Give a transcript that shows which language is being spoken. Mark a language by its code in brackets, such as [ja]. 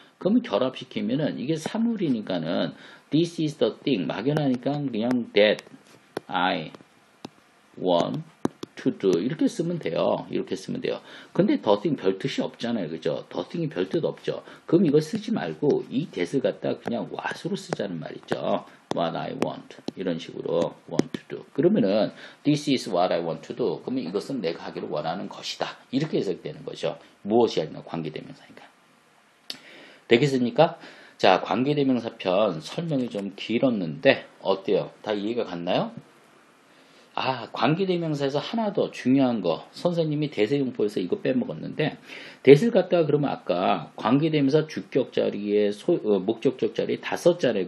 [ko] 그러면 결합시키면은 이게 사물이니까는 [en] this is the thing [ko] 막연하니까 그냥 [en] that I want to do [ko] 이렇게 쓰면 돼요. 이렇게 쓰면 돼요. 근데 the thing 별 뜻이 없잖아요. 그죠? the thing이 별 뜻 없죠. 그럼 이거 쓰지 말고 이 that을 갖다 그냥 what으로 쓰자는 말이죠. [en] what I want [ko] 이런 식으로 [en] want to do. [ko] 그러면은 [en] this is what I want to do. [ko] 그러면 이것은 내가 하기를 원하는 것이다. 이렇게 해석되는 거죠. 무엇이 아니라 관계대명사니까. 되겠습니까? 자, 관계대명사 편 설명이 좀 길었는데 어때요? 다 이해가 갔나요? 관계대명사에서 하나 더 중요한 거 선생님이 대세용포에서 이거 빼먹었는데 that을 갖다가 그러면 아까 관계대명사 주격 자리에 목적격 자리에 다 썼잖아요.